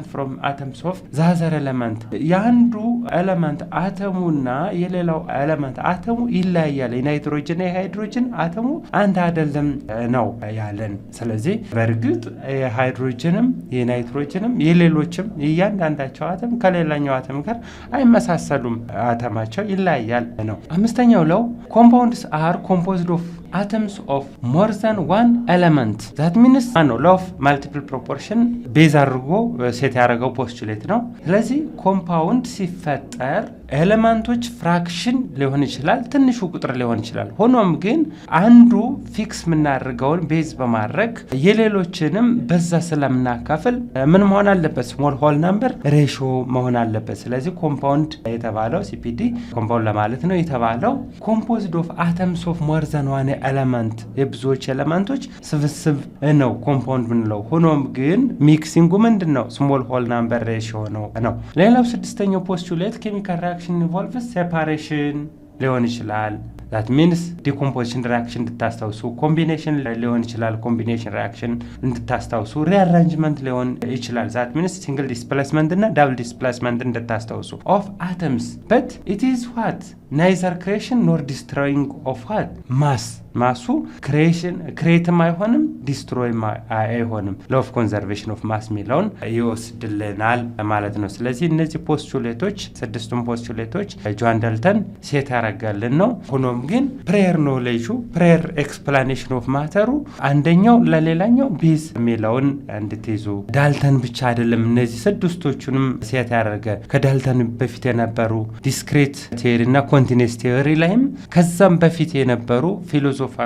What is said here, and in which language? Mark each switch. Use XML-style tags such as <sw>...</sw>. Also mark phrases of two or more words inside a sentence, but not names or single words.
<en>from atoms of the other element።</en> <am>የአንዱ ኤለመንት አተሙና የሌላው ኤለመንት አተሙ ይለያያል። የናይትሮጅን የሃይድሮጅን አተሙ አንድ አይደለም ነው ያለን። ስለዚህ በእርግጥ የሃይድሮጅንም የናይትሮጅንም የሌሎችም እያንዳንዳቸው አተም ከሌላኛው አተም ጋር አይመሳሰሉም፣ አተማቸው ይለያያል ነው። አምስተኛው</am> <en>law compounds are composed of atoms of more than one element. that means law of multiple proportion</en> <am>ቤዝ አድርጎ ሴት ያደረገው ፖስቱሌት ነው። ስለዚህ ኮምፓውንድ ሲፈጠር ኤሌመንቶች ፍራክሽን ሊሆን ይችላል፣ ትንሹ ቁጥር ሊሆን ይችላል። ሆኖም ግን አንዱ ፊክስ የምናደርገውን ቤዝ በማድረግ የሌሎችንም በዛ ስለምናካፍል ምን መሆን አለበት?</am> <en>small whole number ratio</en> <am>መሆን አለበት። ስለዚህ ኮምፓውንድ የተባለው ሲፒዲ ኮምፓውንድ ለማለት ነው የተባለው</am> <en>composed of atoms of more than one element</en> <am>የብዙዎች ኤለመንቶች ስብስብ ነው ኮምፓውንድ ምንለው። ሆኖም ግን ሚክሲንጉ ምንድን ነው?</am> <en>small whole number ratio</en> <am>ነው። ሌላው ስድስተኛው ፖስቱሌት</am> <en>chemical reaction involves separation</en> <am>ሊሆን ይችላል።</am> <en>that means decomposition reaction</en> <am>እንድታስታውሱ፣ ኮምቢኔሽን ሊሆን ይችላል፣</am> <en>combination reaction</en> <am>እንድታስታውሱ፣ ሪአሬንጅመንት ሊሆን ይችላል።</am> <en>that means single displacement እና double displacement</en> <am>እንድታስታውሱ</am> <en>of atoms but it is what neither creation nor destroying of what mass</en> <am>ማሱ ክሬትም አይሆንም ዲስትሮይም አይሆንም።</am> <en>law of conservation of mass</en> <am>ሚለውን ይወስድልናል ማለት ነው። ስለዚህ እነዚህ ፖስቱሌቶች ስድስቱም ፖስቱሌቶች ጆን ዳልተን ሴት ያደረጋልን ነው። ሆኖም ግን</am> <en>prior knowledge prior explanation of matter</en> <am>አንደኛው ለሌላኛው ቤዝ የሚለውን እንድትይዙ። ዳልተን ብቻ አይደለም እነዚህ ስድስቶቹንም ሴት ያደረገ። ከዳልተን በፊት የነበሩ</am> <en>discrete theory</en> <am>እና</am> <en>continuous theory</en> <am>ላይም ከዛም በፊት የነበሩ ፊሎሶፈሮች</am>